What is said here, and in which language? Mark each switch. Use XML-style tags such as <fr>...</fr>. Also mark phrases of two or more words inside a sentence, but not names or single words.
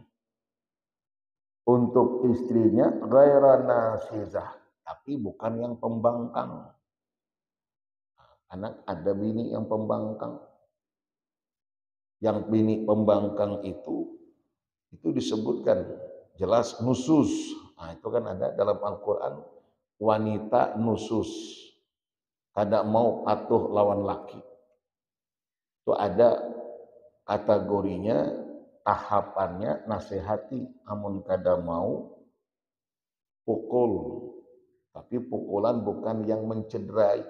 <id>Untuk istrinya</id> <ar>ghaira nasyizah,</ar> <id>tapi bukan yang pembangkang. Anak ada bini yang pembangkang. Yang bini pembangkang itu disebutkan jelas nusus. Nah, itu kan ada dalam Al-Qur'an, wanita nusus.</id> <bjn>Kada mau patuh lawan laki.</bjn> <id>Itu ada kategorinya, tahapannya, nasihati,</id> <bjn>amun kada mau pukul.</bjn> <id>Tapi pukulan bukan yang mencederai.</id>